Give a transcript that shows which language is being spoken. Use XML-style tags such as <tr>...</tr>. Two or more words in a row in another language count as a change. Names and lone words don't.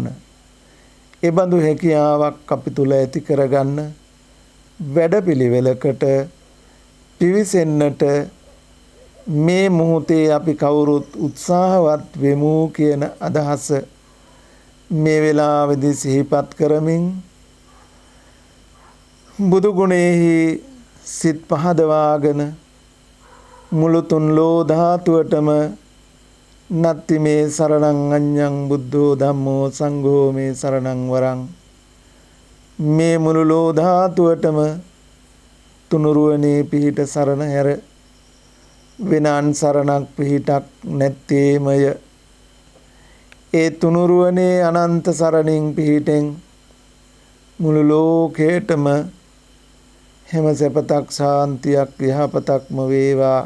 <si>ඒ බඳු හැකියාවක් අපි තුල ඇති කරගන්න වැඩපිළිවෙලකට පිවිසෙන්නට මේ මොහොතේ අපි කවුරුත් උත්සාහවත් වෙමු කියන අදහස මේ වෙලාවේදී සිහිපත් කරමින් බුදු ගුණෙහි සිත් පහදවාගෙන මුළු තුන් ලෝ ධාතුවටම</si> <pi>නත්ති මේ සරණං අඤ්ඤං බුද්ධෝ ධම්මෝ සංඝෝ මේ සරණං වරං,</pi> <si>මේ මුළු ලෝ ධාතුවටම තුනුරුවනේ පිහිට සරණ හැර වෙනන් සරණක් පිහිටක් නැත්තේමය. ඒ තුනුරුවනේ අනන්ත සරණින් පිහිටෙන් මුළු ලෝකේටම හැම සැපතක්, ශාන්තියක්, යහපතක්ම වේවා.</si>